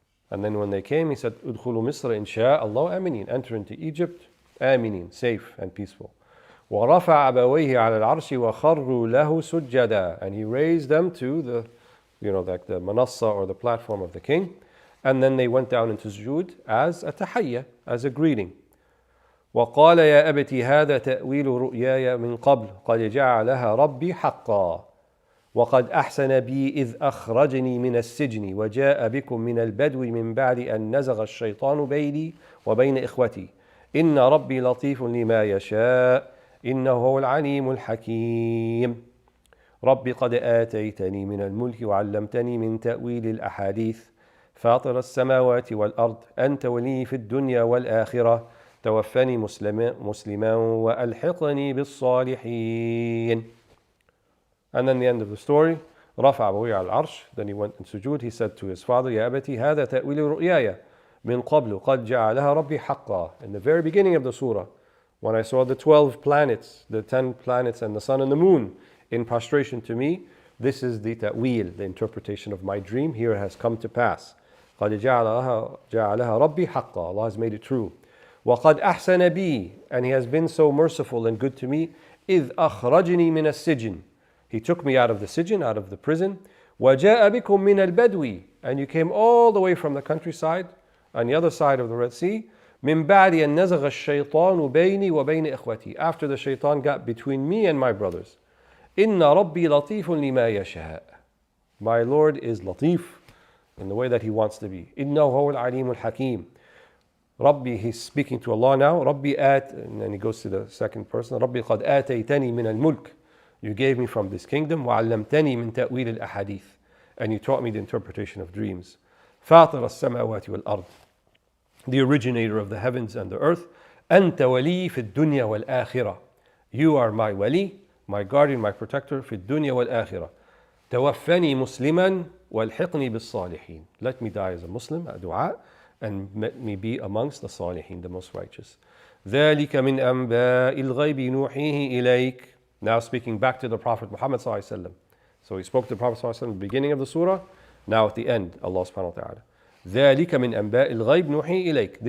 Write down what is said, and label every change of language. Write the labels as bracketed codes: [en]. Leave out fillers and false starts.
[en] And then when they came, he said, [ar] "Udkhulu Misr in sha'Allah aminin." [en] Enter into Egypt, aminin, safe and peaceful. [ar] وَرَفَعَ أَبَوَيْهِ عَلَى الْعَرْشِ وَخَرُّوا لَهُ سُجَّدًا. [en] And he raised them to the, like the manassa or the platform of the king. And then they went down into sujood as a tahiyya, as a greeting. [ar] وقال يا أبت هذا تأويل رؤياي من قبل قد جعلها ربي حقا وقد أحسن بي إذ أخرجني من السجن وجاء بكم من البدو من بعد أن نزغ الشيطان بيني وبين إخوتي إن ربي لطيف لما يشاء إنه هو العليم الحكيم ربي قد آتيتني من الملك وعلمتني من تأويل الأحاديث فاطر السماوات والأرض أنت ولي في الدنيا والآخرة توفني مسلما وألحقني بالصالحين. [en] And then the end of the story, [ar] رفع أبويه على العرش. [en] Then he went in sujood. He said to his father, [ar] يا أبتي هذا تأويل رؤياي من قبل قد جعلها ربي حقا. [en] In the very beginning of the surah, when I saw the 12 planets, the 10 planets and the sun and the moon in prostration to me, this is the ta'wil, the interpretation of my dream. Here it has come to pass. [ar] قد جعلها ربي حقا. [en] Allah has made it true. [ar] وَقَدْ أَحْسَنَ بِي. [en] And He has been so merciful and good to me. [ar] إِذْ أَخْرَجْنِي مِنَ السِّجْنِ. [en] He took me out of the sijin, out of the prison. [ar] وَجَاءَ بِكُم مِّنَ الْبَدْوِ. [en] And you came all the way from the countryside, on the other side of the Red Sea. [ar] مِن بَعْدِ أَن نَزَغَ الشَّيْطَانُ بَيْنِي وَبَيْنِ إِخْوَتِي. [en] After the shaitan got between me and my brothers. [ar] إِنَّ رَبِّي لَطِيفٌ لِمَا يَشَاءُ. [en] My Lord is latif in the way that He wants to be. [ar] إِنَّهُ هُوَ الْعَلِيمُ الْحَكِيمُ. [en] Rabbi, he's speaking to Allah now. Rabbi and then he goes to the second person. [ar] Rabbi قد آتيتني من الملك. [en] You gave me from this kingdom. [ar] وعلمتني من تأويل الأحاديث. [en] And you taught me the interpretation of dreams. [ar] فاطر السماوات والأرض. [en] The originator of the heavens and the earth. [ar] أنت ولي في الدنيا والآخرة. [en] You are my wali, my guardian, my protector [ar] في الدنيا والآخرة. توفني مسلما والحقني بالصالحين. [en] Let me die as a Muslim, a dua, and let me be amongst the Salihin, the most righteous. [ar] ذَلِكَ مِنْ أَنْبَاءِ الْغَيْبِ نُوحِيهِ إِلَيْكَ. [en] Now speaking back to the Prophet Muhammad sallallahu alaihi wasallam. So he spoke to the Prophet sallallahu alaihi wasallam at the beginning of the surah. Now at the end, [ar] Allah subhanahu wa ta'ala. ذَلِكَ مِنْ أَنْبَاءِ الْغَيْبِ نُوحِيهِ إِلَيْكَ.